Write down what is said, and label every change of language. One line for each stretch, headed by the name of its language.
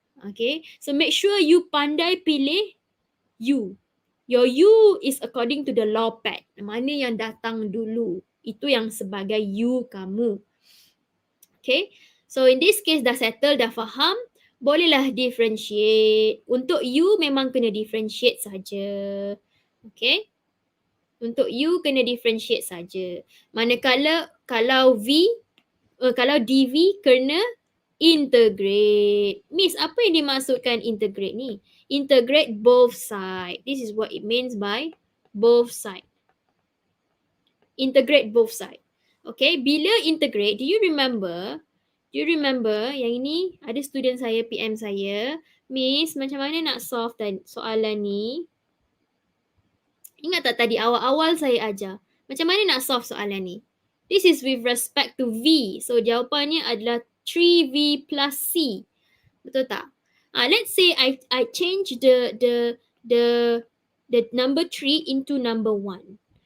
English: Okay, so make sure you
Malay: pandai pilih
English: U. Your U is according to the law pad.
Malay: Mana yang datang dulu, itu yang sebagai U kamu.
English: Okay, so in this case
Malay: dah settle, dah faham. Bolehlah differentiate. Untuk U memang kena differentiate saja. Okay. Untuk U kena differentiate saja. Manakala kalau DV kena integrate. Miss, apa yang dimaksudkan integrate ni?
English: Integrate both side. This is what it means by both side. Integrate both side. Okay,
Malay: bila integrate,
English: do you remember
Malay: yang ini ada student saya PM saya, Miss, macam mana nak solve soalan ni? Ingat tak tadi awal-awal saya ajar, macam mana nak solve soalan ni?
English: This is with respect to V.
Malay: So jawapannya adalah 3V plus C. Betul tak?
English: Let's say I change the number 3 into number 1.